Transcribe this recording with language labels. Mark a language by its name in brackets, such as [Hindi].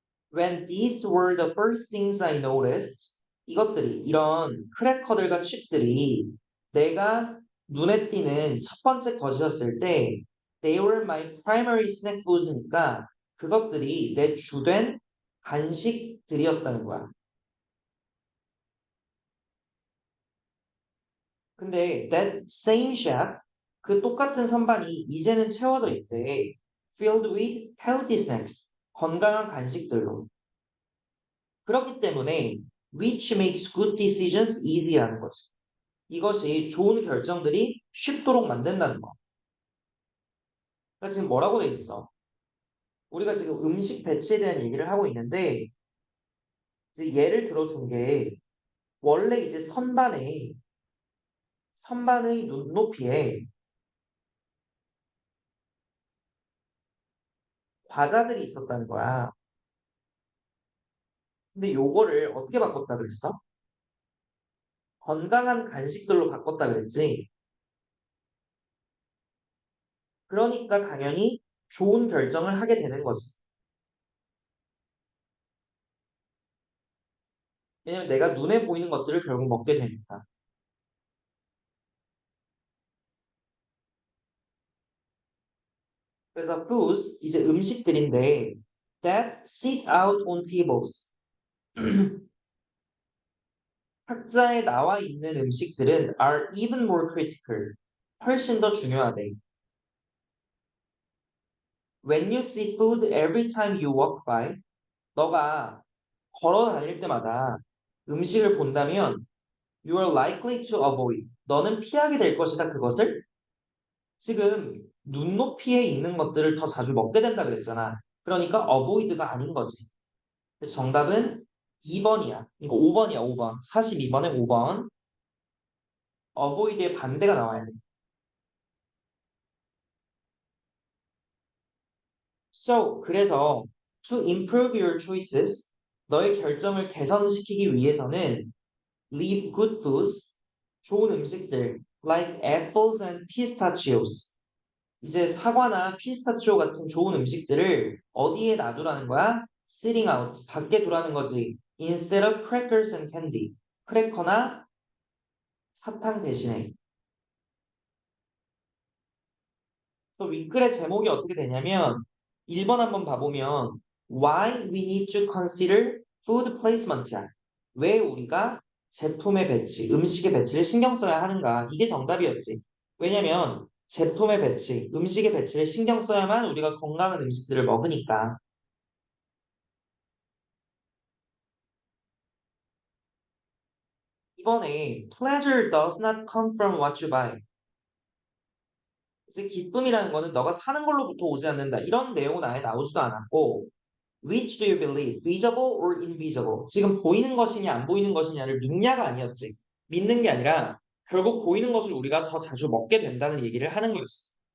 [English] When these were the first things I noticed, [Korean] 이것들이, 이런 크래커들과 칩들이 내가 눈에 띄는 첫 번째 것이었을 때, [English] they were my primary snack foods니까 [Korean] 그것들이 내 주된 간식들이었다는 거야. 근데 [English] that same chef, [Korean] 그 똑같은 선반이 이제는 채워져 있대. [English] Filled with healthy snacks, [Korean] 건강한 간식들로. 그렇기 때문에 [English] which makes good decisions easy하는 거지. [Korean] 이것이 좋은 결정들이 쉽도록 만든다는 거. 그러니까 지금 뭐라고 돼 있어? 우리가 지금 음식 배치에 대한 얘기를 하고 있는데 이제 예를 들어준 게 원래 이제 선반의 눈높이에 과자들이 있었다는 거야. 근데 요거를 어떻게 바꿨다 그랬어? 건강한 간식들로 바꿨다 그랬지. 그러니까 당연히 좋은 결정을 하게 되는 거지. 왜냐면 내가 눈에 보이는 것들을 결국 먹게 되니까. 그래서 [English] foods, [Korean] 이제 음식들인데 [English] that sit out on tables. [Korean] 탁자에 나와 있는 음식들은 [English] are even more critical. [Korean] 훨씬 더 중요하대. [English] When you see food every time you walk by, [Korean] 너가 걸어 다닐 때마다 음식을 본다면 [English] you are likely to avoid. [Korean] 너는 피하게 될 것이다. 그것을 지금 눈높이에 있는 것들을 더 자주 먹게 된다 그랬잖아. 그러니까 avoid가 아닌 거지. 그래서 정답은 2번이야. 이거 5번이야, 5번. 42번에 5번. avoid의 반대가 나와야 돼. [English] So, [Korean] 그래서 [English] to improve your choices, [Korean] 너의 결정을 개선시키기 위해서는 [English] leave good foods, [Korean] 좋은 음식들, [English] like apples and pistachios. [Korean] 이제 사과나 피스타치오 같은 좋은 음식들을 어디에 놔두라는 거야? [English] Sitting out, [Korean] 밖에 두라는 거지. [English] Instead of crackers and candy. [Korean] 크래커나 사탕 대신에. 또 윗글의 제목이 어떻게 되냐면 1번 한번 봐보면 [English] Why we need to consider food placement [Korean] 야. 왜 우리가 제품의 배치, 음식의 배치를 신경 써야 하는가? 이게 정답이었지. 왜냐면 제품의 배치, 음식의 배치를 신경 써야만 우리가 건강한 음식들을 먹으니까. 이번에 [English] pleasure does not come from what you buy. [Korean] 이제 기쁨이라는 거는 너가 사는 걸로부터 오지 않는다. 이런 내용은 아예 나오지도 않았고 [English] Which do you believe? Visible or invisible? [Korean] 지금 보이는 것이냐 안 보이는 것이냐를 믿냐가 아니었지. 믿는 게 아니라 결국 보이는 것을 우리가 더 자주 먹게 된다는 얘기를 하는 거였어.